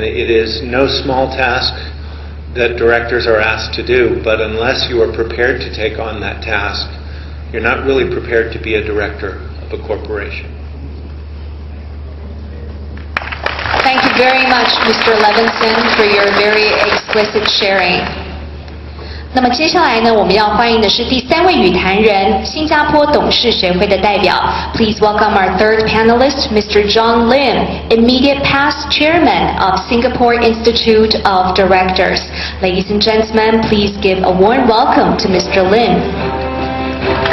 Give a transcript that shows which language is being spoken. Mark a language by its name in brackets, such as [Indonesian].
[English] And it is no small task that directors are asked to do, but unless you are prepared to take on that task, you're not really prepared to be a director of a corporation. Thank you very much, Mr. Levinson, for your very explicit sharing. [Chinese] 那么接下来呢，我们要欢迎的是第3位与谈人，新加坡董事学会的代表。 [English] Please welcome our third panelist, Mr. John Lim, immediate past chairman of Singapore Institute of Directors. Ladies and gentlemen, please give a warm welcome to Mr. Lim.